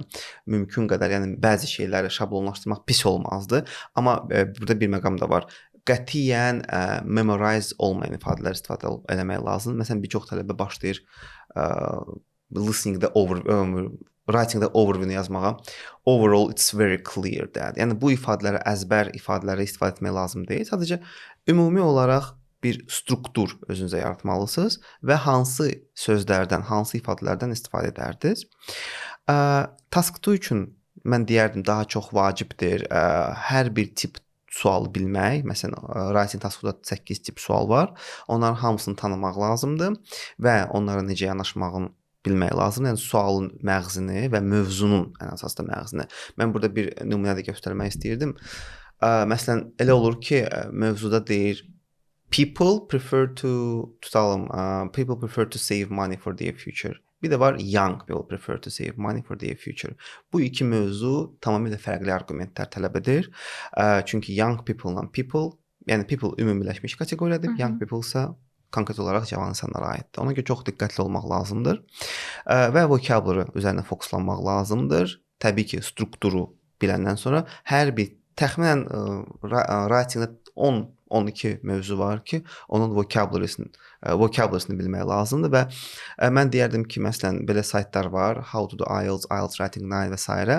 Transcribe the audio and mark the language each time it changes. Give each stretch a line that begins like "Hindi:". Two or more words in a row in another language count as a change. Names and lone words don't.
Azerbaijani: Mümkün qədər, yəni bəzi şeyləri şablonlaşdırmaq pis olmazdı. Amma burada bir məqam da var. Qətiyyən memorize olmayan ifadələr istifadə eləmək lazımdır. Məsələn, bir çox tələbə başlayır
English: listening-də writing-də overview-nu
Azerbaijani: yazmağa.
English: Overall it's very clear that.
Azerbaijani: Yəni bu ifadələri əzbər ifadələri istifadə etmək lazım deyil. Sadəcə ümumi olaraq bir struktur özünüzə yaratmalısınız və hansı sözlərdən, hansı ifadələrdən istifadə edərdiniz. Task 2 üçün mən deyərdim daha çox vacibdir hər bir tip sualı bilmək. Məsələn,
English: writing task-da
Azerbaijani: 8 tip sual var. Onların hamısını tanımaq lazımdır və onlara necə yanaşmağını bilmək lazımdır. Yəni sualın məğzini və mövzunun ən əsas da məğzini. Mən burada bir nümunə də göstərmək istəyirdim. Məsələn, elə olur ki, mövzuda deyir
English: people prefer to save money for their future.
Azerbaijani: Bir də var
English: young people prefer to save money for their future.
Azerbaijani: Bu iki mövzu tamamilə fərqli arqumentlər tələb edir. Çünki
English: young people-la people,
Azerbaijani: yəni people ümumiləşmiş kateqoriyadır,
English: young people
Azerbaijani: isə konkret olaraq cavan insanlara aiddir. Ona görə çox diqqətli olmaq lazımdır. Və vocabulary üzərində fokuslanmaq lazımdır. Təbii ki, strukturu biləndən sonra hər bir təxminən writing-də 10-12 mövzu var ki, onun vocabulary'sini bilmək lazımdır və mən deyərdim ki, məsələn, belə saytlar var,
English: How to do IELTS, IELTS Writing 9
Azerbaijani: və s.